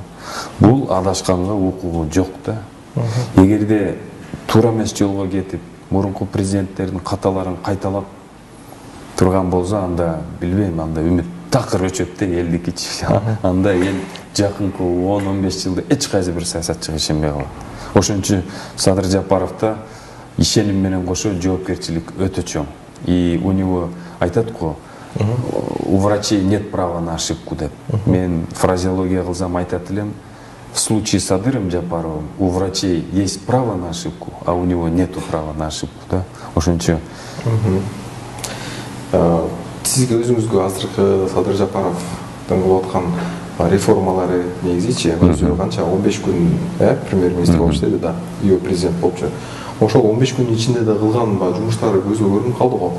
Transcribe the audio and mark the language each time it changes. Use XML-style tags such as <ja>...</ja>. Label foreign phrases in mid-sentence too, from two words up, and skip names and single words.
<ky>Бул адашканга укугу жок да. Эгерде туура эмес жолго кетип, мурунку президенттердин каталарын кайталап турган болсо, анда билбейм, анда үмүт такыр өчөт да элдикичи. Анда эл жакынкы 10-15 жылда эч кайсы бир саясатчыга ишенбей калат. Ошончу Садыр Жапаровдо ишеним менен кошо жоопкерчилик өтө чоң.</ky> <ru>И у него</ru> <ky>айтат го,</ky> <ru>у врачей нет права на ошибку деп.</ru> <ky>Мен фразеология кылсам айтат элем,</ky> <ru>в случае с Садыром Жапаровым у врачей есть право на ошибку, а у него нету права на ошибку,</ru> <ky>да? Ошончу. Сизге өзүңүзгө азыркы Садыр Жапаровдун кылып аткан реформалары негизичи өзү канча 15 күн премьер-министр болуп иштеди да, и президент болупчу. Ошол 15 күн ичинде да кылган жумуштары көзгө көрүнүп калды го.</ky>